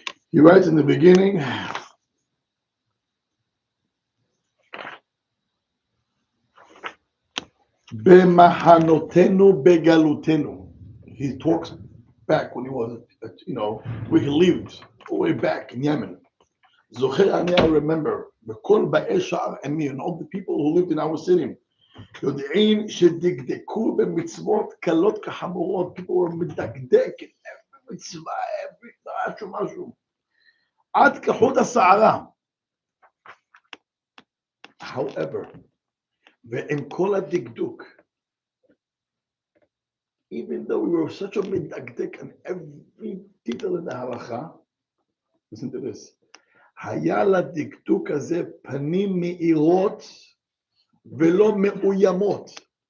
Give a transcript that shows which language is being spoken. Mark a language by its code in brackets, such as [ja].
[en] He writes in the beginning, B'mahanotenu begalutenu. He talks back when he was, where he lived, all the way back in Yemen. [he] Zocher ani, [en] I remember, [he] B'kol ba'ei sha'ar emi, [en] and all the people who lived in our city. [he] יודעים שדקדקו במצוות קלות כחמורות. [en] People were מדקדק in every מצווה, every משהו. [he] עד כחוט השערה. [en] However, [he] ועם כל הדקדוק, [en] even though we were such a מדקדק on every detail in the halacha, listen to this, [he] היה לדקדוק הזה פנים מאירות, ולא מאוימות.